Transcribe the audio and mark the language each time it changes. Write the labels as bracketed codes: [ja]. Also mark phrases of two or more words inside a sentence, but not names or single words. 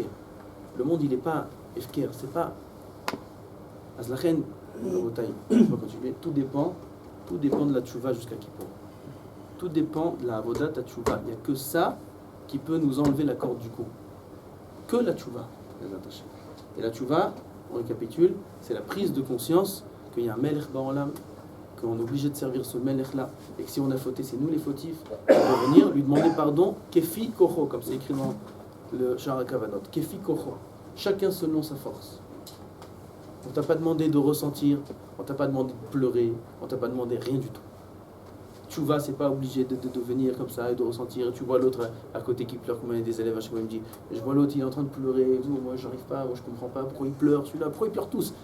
[fr] Le monde il n'est pas FK, c'est pas. Azlachen, tout dépend de la tchouva jusqu'à Kippour. Tout dépend de la avodat à tchouva. Il n'y a que ça qui peut nous enlever la corde du cou. Que la tchouva. Et la tchouva, on récapitule, c'est la prise de conscience qu'il y a un [he] מלך בעולם, [fr] qu'on est obligé de servir ce melech-là, et que si on a fauté, c'est nous les fautifs, de venir lui demander pardon, [he] כפי כוחו, [fr] comme c'est écrit dans le Shara Kavanot, [he] כפי כוחו, [fr] chacun selon sa force. On t'a pas demandé de ressentir, on t'a pas demandé de pleurer, on t'a pas demandé rien du tout. Tchouva, c'est pas obligé de venir comme ça et de ressentir. Tu vois l'autre à côté qui pleure, comme un des élèves à chaque fois il me dit, je vois l'autre, il est en train de pleurer, et tout, moi j'arrive pas, moi je comprends pas pourquoi il pleure, celui-là, pourquoi ils pleurent tous.